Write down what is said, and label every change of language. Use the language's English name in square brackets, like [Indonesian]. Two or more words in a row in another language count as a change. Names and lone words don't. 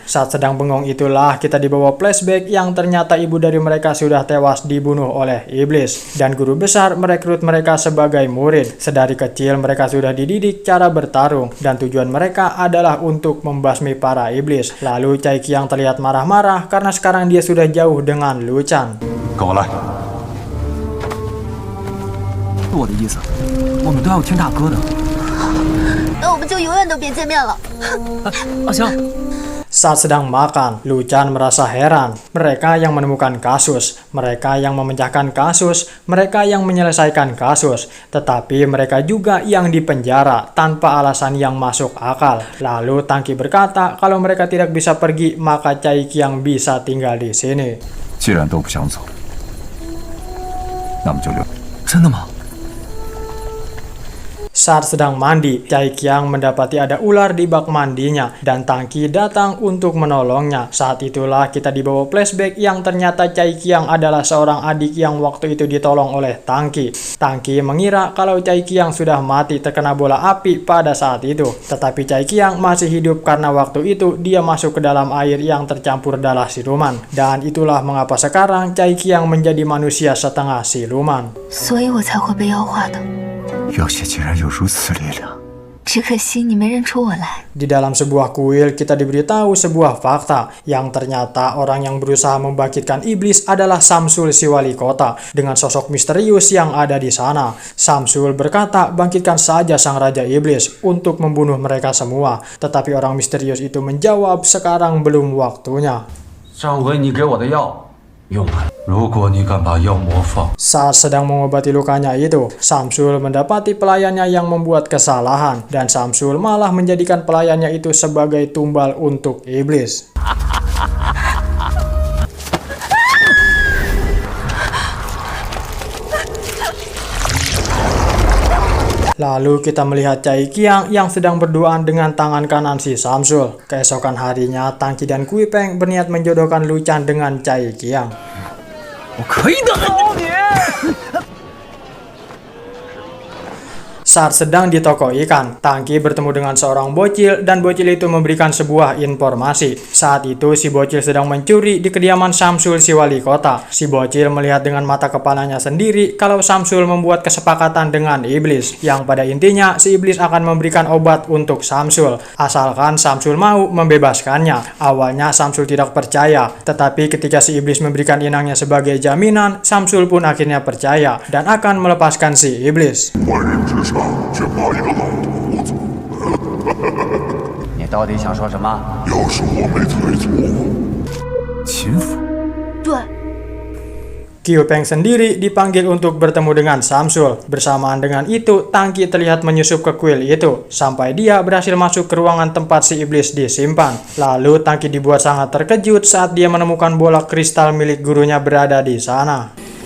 [Indonesian] Saat sedang bengong itulah kita dibawa flashback yang ternyata ibu dari mereka sudah tewas dibunuh oleh iblis. Dan guru besar merekrut mereka sebagai murid. Sedari kecil mereka sudah dididik cara bertarung, dan tujuan mereka adalah untuk membasmi para iblis. Lalu Cai Qiang terlihat marah-marah karena sekarang dia sudah jauh dengan Lu Chan. [Chinese] 跟我来。我的意思，我们都要听大哥的。那我们就永远都别见面了。阿香， [Indonesian] Saat sedang makan, Lu Chan merasa heran. Mereka yang menemukan kasus, mereka yang memecahkan kasus, mereka yang menyelesaikan kasus, tetapi mereka juga yang dipenjara tanpa alasan yang masuk akal. Lalu Tangki berkata kalau mereka tidak bisa pergi, maka Cai Qiang bisa tinggal di sini. [Chinese] 既然都不想走，那么就留。真的吗？ [Indonesian] Saat sedang mandi, Cai Qiang mendapati ada ular di bak mandinya dan Tangki datang untuk menolongnya. Saat itulah kita dibawa flashback yang ternyata Cai Qiang adalah seorang adik yang waktu itu ditolong oleh Tangki. Tangki mengira kalau Cai Qiang sudah mati terkena bola api pada saat itu. Tetapi Cai Qiang masih hidup karena waktu itu dia masuk ke dalam air yang tercampur darah siluman. Dan itulah mengapa sekarang Cai Qiang menjadi manusia setengah siluman. [Chinese] 所以我才会被妖化的。妖血竟然有如此力量，只可惜你没认出我来。 [Indonesian] Di dalam sebuah kuil kita diberitahu sebuah fakta yang ternyata orang yang berusaha membangkitkan iblis adalah Samsul si wali kota dengan sosok misterius yang ada di sana. Samsul berkata bangkitkan saja sang raja iblis untuk membunuh mereka semua, tetapi orang misterius itu menjawab sekarang belum waktunya. [Chinese] 上回你给我的药用完了，如果你敢把药魔放， [Indonesian] Saat sedang mengobati lukanya itu, Samsul mendapati pelayannya yang membuat kesalahan, dan Samsul malah menjadikan pelayannya itu sebagai tumbal untuk iblis. Lalu kita melihat Cai Qiang yang sedang berduaan dengan tangan kanan si Samsul. Keesokan harinya, Tangki dan Kui Peng berniat menjodohkan Lu Chan dengan Cai Qiang. [Chinese] 我可以的。 [Indonesian] Saat sedang di toko ikan, Tangki bertemu dengan seorang bocil dan bocil itu memberikan sebuah informasi. Saat itu si bocil sedang mencuri di kediaman Samsul si wali kota. Si bocil melihat dengan mata kepalanya sendiri kalau Samsul membuat kesepakatan dengan iblis, yang pada intinya si iblis akan memberikan obat untuk Samsul asalkan Samsul mau membebaskannya. Awalnya Samsul tidak percaya, tetapi ketika si iblis memberikan inangnya sebagai jaminan, Samsul pun akhirnya percaya dan akan melepaskan si iblis. [Chinese] 却怕一个老头子。你到底想说什么？要是我没猜错，秦府。对， [Indonesian] Kui Peng sendiri dipanggil untuk bertemu dengan Samsul. Bersamaan dengan itu, Tangki terlihat menyusup ke kuil itu, sampai dia berhasil masuk ke ruangan tempat si iblis disimpan. Lalu Tangki dibuat sangat terkejut saat dia menemukan bola kristal milik gurunya berada di sana.